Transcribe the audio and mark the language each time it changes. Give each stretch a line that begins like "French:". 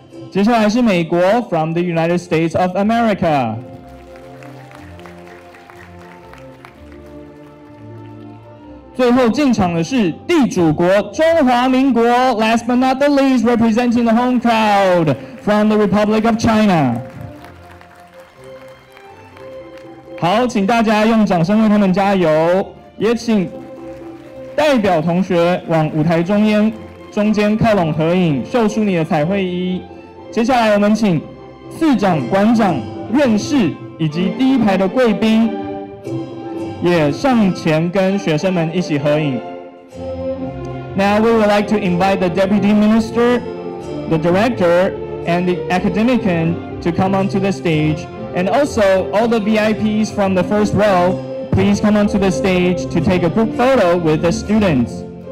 Chinese: 接下来是美国
English: from the United States of America。
Chinese: 最后进场的是地主国中华民国
English: ，last but not the least, representing the home crowd from the Republic of China。
Chinese: 好，请大家用掌声为他们加油，也请代表同学往舞台中间靠拢合影，秀出你的彩绘衣。接下来我们请次长、馆长、院士以及第一排的贵宾也上前跟学生们一起合影。
English: Now we would like to invite the Deputy Minister, the Director, and the academician to come onto the stage, and also all the VIPs from the first row, please come onto the stage to take a group photo with the students.